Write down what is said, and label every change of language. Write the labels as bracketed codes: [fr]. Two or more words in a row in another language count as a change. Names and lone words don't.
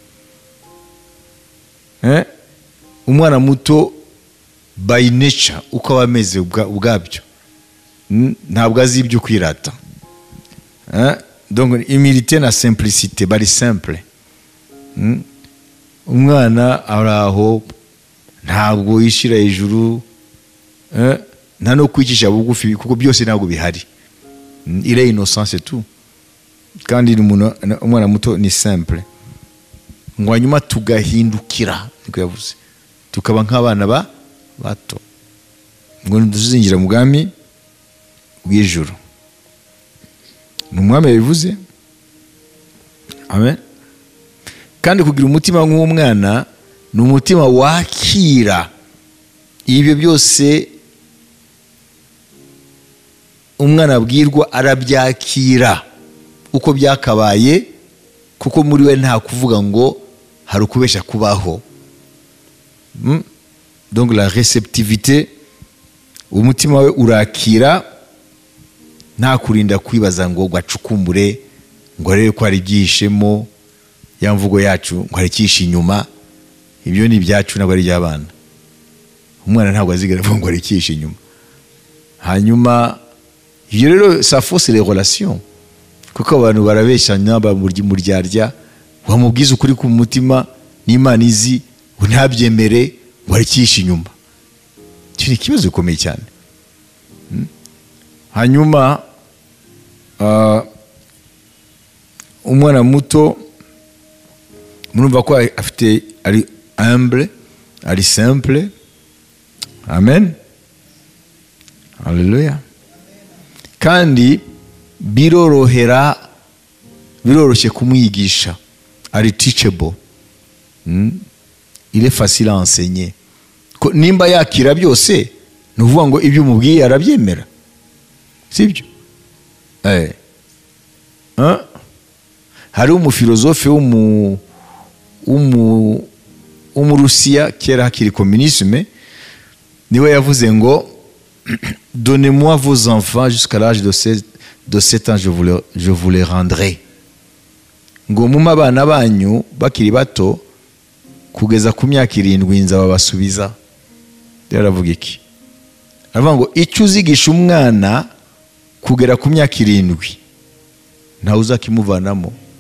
[rw] Umwana muto [en] by nature [rw] uko aba ameze ubwabyo ntabwo azi ibyo kwirata. [fr] Donc humilité [rw] na simplicité bari simple. Umwana araho ntabwo yishyira hejuru, nta no kwicisha bugufi kuko byose ntabwo bihari. [fr] Il est innocent c'est tout. [rw] Kandi umwana muto ni simple. Ngo hanyuma tugahindukira niko yavuze, tukaba nk'abana bato, ngo tuzinjira mu bwami bw'ijuru. Ni umwami yabivuze. Amen. Kandi kugira umutima nk'umwana ni umutima wakira ibyo byose umwana abwirwa, arabyakira uko byakabaye, kuko muri we nta kuvuga ngo hari ukubesha kubaho. [fr] Donc la réceptivité, [rw] umutima we urakira, nta kurinda kwibaza ngo gwacukumbure ngo arebe ko hari byishemo. Ya mvugo yacu ngo hari cyisha inyuma, ibyo ni ibyacu ntabwo ari iby'abana. Umwana ntabwo azigera avuga ngo hari cyisha inyuma. Hanyuma ibyo rero [fr] ça fausse les relations, [rw] kuko abantu barabeshanya mu ryarya, wamubwiza ukuri ku mutima n'Imana izi ntabyemere ngo hari cyisha inyuma. Icyo ni ikibazo gikomeye cyane. Hanyuma umwana muto murumva ko afite ari humble, ari simple. Amen. Hallelujah. Kandi biroroshye kumwigisha, ari teachable. [fr] Il est facile à enseigner. [rw] Nimba yakira byose ni ukuvuga ngo ibyo umubwiye arabyemera, sibyo? Hari umufilozofe w'umurusiya kera hakiri communisme, niwe yavuze ngo [fr] donnez-moi vos enfants jusqu'à l'âge de 7 ans, je vous les rendrai. [rw] Ngo mu abana banyu bakiri bato kugeza ku myaka 7 nzababasubiza. Yaravuga iki? Aravuga ngo icyo uzigisha umwana kugera ku myaka 7 ntawe uzakimuvanamo.